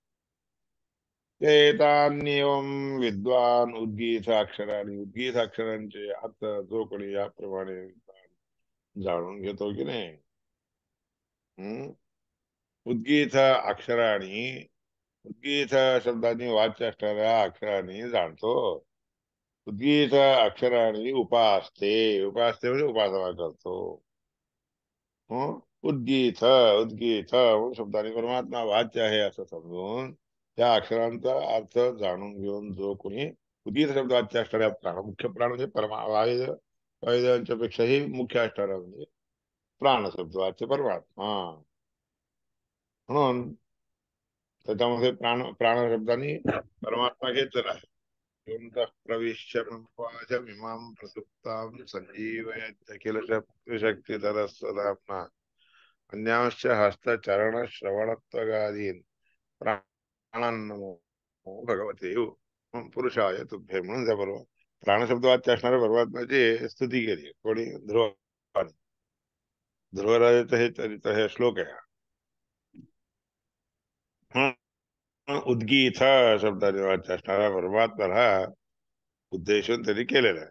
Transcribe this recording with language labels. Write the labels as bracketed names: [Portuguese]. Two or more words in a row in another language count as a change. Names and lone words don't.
[Sanskrit] एतान्येवम विद्वान [Marathi] उद्गीत अक्षरांनी, उद्गीत अक्षरांचे अर्थ जो कोणी याप्रमाणे जाणून घेतो की नाही, हम्म उद्गीत अक्षरांनी, उद्गीत शब्दांनी वाच्य असणाऱ्या अक्षरांनी जाणतो. उद्गीत अक्षरांनी उपासते, उपासते म्हणजे उपासना करतो. हं? उद्गीत उद्गीत म्हणून शब्दाने परमात्मा वाच्य आहे असं समजून त्या अक्षरांचा अर्थ जाणून घेऊन जो कोणी उद्गीत शब्द वाच्य असणाऱ्या प्राण, मुख्य प्राण म्हणजे वायुदेवांच्या पेक्षाही मुख्य असणारा म्हणजे प्राण शब्द वाच्य परमात्मा. म्हणून त्याच्यामध्ये प्राण शब्दाने परमात्मा घेतलेला आहे. [Sanskrit] योऽन्तः प्रविश्य मम वाचमिमां प्रसुप्तां संजीवयत्य किल शक्तिधरस्वधाम्ना अन्यांश्च हस्तचरण श्रवणत्वगादीन् प्राणान्नमो भगवते पुरुषाय तुभ्ये. [Marathi] म्हणून त्या बरोबर प्राणशब्द वाच्य असणाऱ्या परमात्म्याची स्तुती केली कोणी, ध्रुवाने. ध्रुवराजाचं हे चरित्र, हे श्लोक आहे. उद्गीत शब्दाने वाच्य असणारा परमात्म्याला उद्देशून त्यांनी केलेला आहे.